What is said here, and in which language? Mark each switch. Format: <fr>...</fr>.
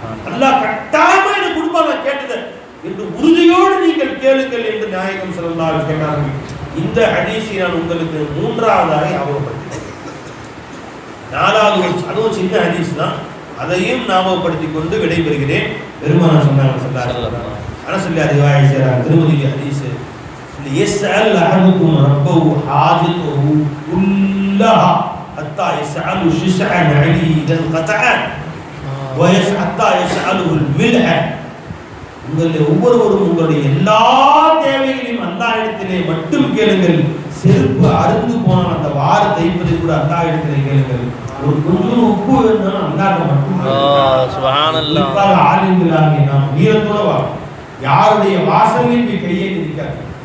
<ta>அல்லாஹ் கட்டாயமா எனக்கு கொடுப்பாங்க கேட்டதை என்று உறுதியோடு நீங்கள் கேளுங்கள் என்று நாயகம் ஸல்லல்லாஹு அலைஹி வஸல்லம் சொன்னார்கள். இந்த ஹதீஸை நான் உங்களுக்கு 3ஆவதாக ஞாபகப்படுத்தினேன். 4வது அதுவும் சின்ன ஹதீஸ் தான், அதையும் ஞாபகப்படுத்திக் கொண்டு விடைபெறுகிறேன். பெருமானார் சொன்னாங்க ஸல்லல்லாஹு அலைஹி வஸல்லம் அனஸ்ல ரிவாயத் செய்றாங்க, திருமதி ஹதீஸ்,</ta> <ar>يسأل أحدكم ربه حاجته كلها حتى يسأل شسع عليه إذا انقطع حتى يسأله الملح.</ar> <ta>உங்களுடைய ஒவ்வொருவரும் உங்களுடைய எல்லா தேவைகளையும் அல்லாஹ்விடத்திலே மட்டும் கேளுங்கள். செருப்பு அறுந்து போனால் அந்த வார தைப்பதை கூட அல்லாஹ்விடத்திலே கேளுங்கள். ஒரு கொஞ்சம் உப்பு வேணும்னா அல்லாஹ்வை மட்டும் சுப்ஹானல்லாஹ். ஆலிம்களாகிய நாம் வீரத்தோட வாழும். யாருடைய வாசலில் போய் கையை நிற்காது.</ta>